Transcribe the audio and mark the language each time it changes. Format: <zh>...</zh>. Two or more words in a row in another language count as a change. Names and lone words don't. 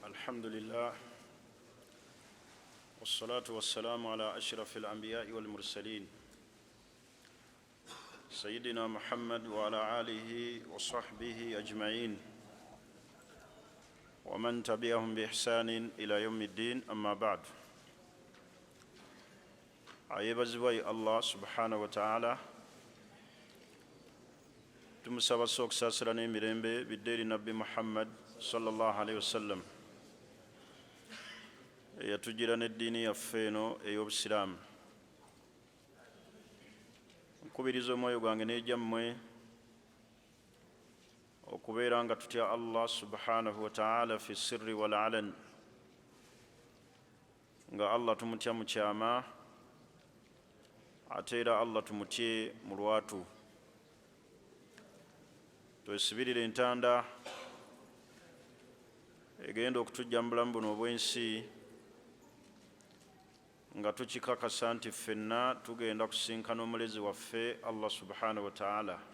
<ar>الحمد لله والصلاة والسلام على أشرف الأنبياء والمرسلين سيدنا محمد وعلى آله وصحبه أجمعين ومن تبعهم بإحسان إلى يوم الدين أما بعد</ar> <lg>ayebazibwa</lg> <ar>الله سبحانه وتعالى</ar> <lg>tumusaba sokusaasira n'emirembe biddeeri nabbi Muhammad</lg> <ar>صلى الله عليه وسلم</ar> <lg>eyatugira n'eddiini yaffe eno ey'obusiraamu. Nkubiriza omwoyo gwange n'egyammwe okubeera nga tutya</lg> <ar>الله سبحانه وتعالى في السر والعلن,</ar> <lg>nga Allah tumutya mu kyama ate era Allah tumutye mu lwatu. Twesibirire entanda egenda okutujja mu bulamu buno obw'ensi nga tukikakasa nti ffenna tugenda kusinkana omulezi waffe</lg> <ar>الله سبحانه وتعالى.</ar>